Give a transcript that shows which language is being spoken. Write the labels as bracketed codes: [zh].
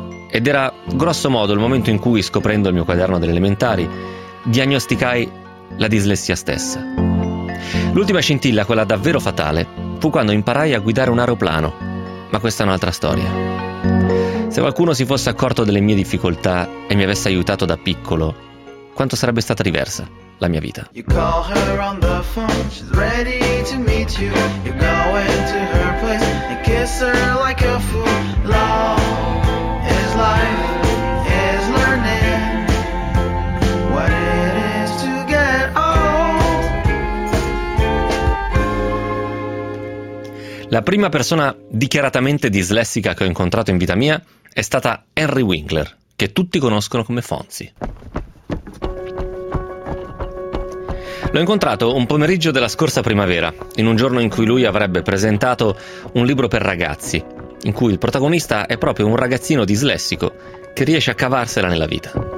[it] Ed era grosso modo il momento in cui, scoprendo il mio quaderno delle elementari, diagnosticai la dislessia stessa. L'ultima scintilla, quella davvero fatale, fu quando imparai a guidare un aeroplano, ma questa è un'altra storia. Se qualcuno si fosse accorto delle mie difficoltà e mi avesse aiutato da piccolo, quanto sarebbe stata diversa la mia vita. [en] You call her on the phone, she's ready to meet you. You go into her place and kiss her like a fool. Love is life, is learning what it is to get old. [it] La prima persona dichiaratamente dislessica che ho incontrato in vita mia è stata Henry Winkler, che tutti conoscono come Fonzie. L'ho incontrato un pomeriggio della scorsa primavera, in un giorno in cui lui avrebbe presentato un libro per ragazzi, in cui il protagonista è proprio un ragazzino dislessico che riesce a cavarsela nella vita.